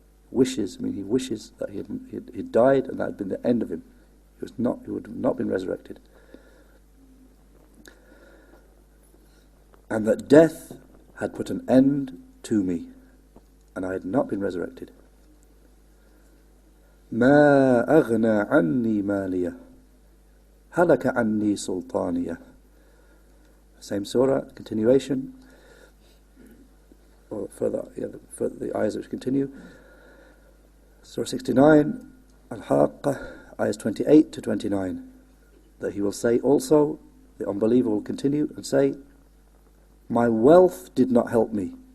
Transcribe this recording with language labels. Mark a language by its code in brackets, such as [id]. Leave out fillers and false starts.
[en] Wishes, he wishes that he'd died and that had been the end of him. He would have not been resurrected. And that death had put an end to me, and I had not been resurrected. [ar] ما أغنى عني مالية هلك عني سلطانية. [en] Same surah, continuation, or further the ayahs which continue. Surah 69, Al-Haqqah, ayahs 28 to 29. That he will say also, the unbeliever will continue and say, my wealth did not help me.